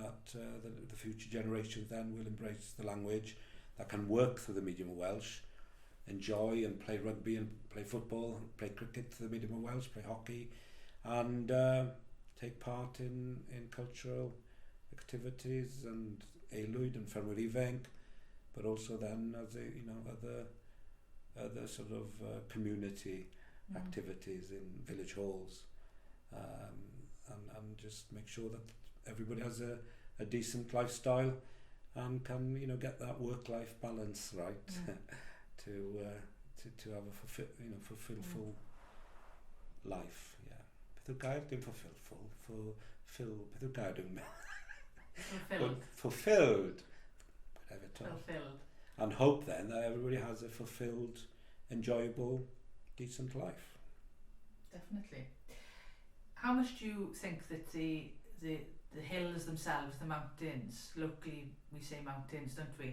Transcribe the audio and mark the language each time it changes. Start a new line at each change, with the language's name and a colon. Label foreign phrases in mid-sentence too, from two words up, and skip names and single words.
English: That the future generations then will embrace the language, that can work through the medium of Welsh, enjoy and play rugby and play football, play cricket through the medium of Welsh, play hockey, and take part in cultural activities and aelwyd and
Welsh: ffermwyr ifanc,
English: but also then as other sort of community activities in village halls, and just make sure that everybody has a decent lifestyle and can, you know, get that work-life balance right to have a fulfillful life. Yeah.
Welsh: Beth yw'r gair dim fulfillful, beth yw'r gair dim fulfilled.
English: Whatever. Fulfilled. And hope then that everybody has a fulfilled, enjoyable, decent life. Definitely. How much do you think that the hills themselves, the mountains, locally we say mountains, don't we?